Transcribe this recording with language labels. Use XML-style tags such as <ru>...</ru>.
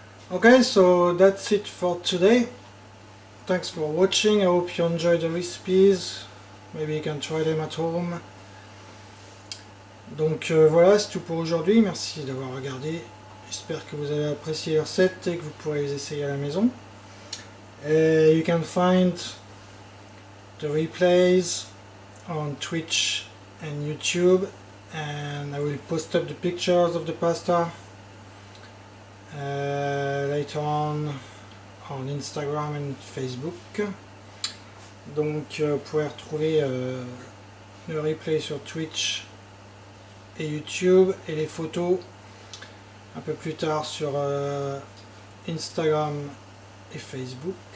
<en>Okay, so that's it for today. Thanks for watching. I hope you enjoyed the recipes. Maybe you can try them at home.</en> <fr>Donc voilà, c'est tout pour aujourd'hui. Merci d'avoir regardé. J'espère que vous avez apprécié les recettes et que vous pourrez les essayer à la maison.</fr> <en>You can find the replays on Twitch and YouTube, and I will post up the pictures of the pasta later on Instagram and Facebook.</en> <fr>Donc vous pouvez retrouver le replay sur Twitch et YouTube et les photos un peu plus tard sur Instagram et Facebook.</fr>